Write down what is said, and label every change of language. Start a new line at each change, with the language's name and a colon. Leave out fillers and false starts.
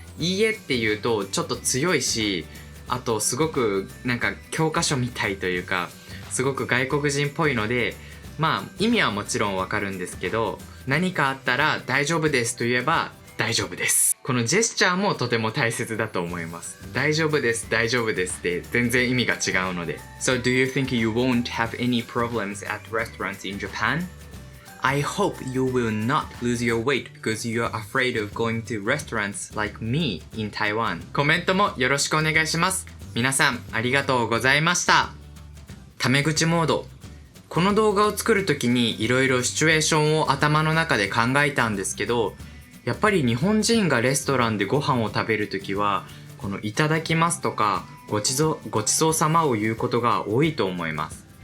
Japanese: いいえって言うとちょっと強いし、あとすごく教科書みたいというかすごく外国人っぽいので、意味はもちろんわかるんですけど、何かあったら大丈夫ですと言えば大丈夫です。このジェスチャーもとても大切だと思います。大丈夫です大丈夫ですって全然意味が違うので。
English: So do you think you won't have any problems at restaurants in Japan? I hope you will not lose your weight because you are afraid of going to restaurants like me in Taiwan.
Japanese: コメントもよろしくお願いします。皆さんありがとうございました。タメ口モード。この動画を作るときにいろいろシチュエーションを頭の中で考えたんですけど、やっぱり日本人がレストランでご飯を食べるときはこのいただきますとかごちそうさまを言うことが多いと思います。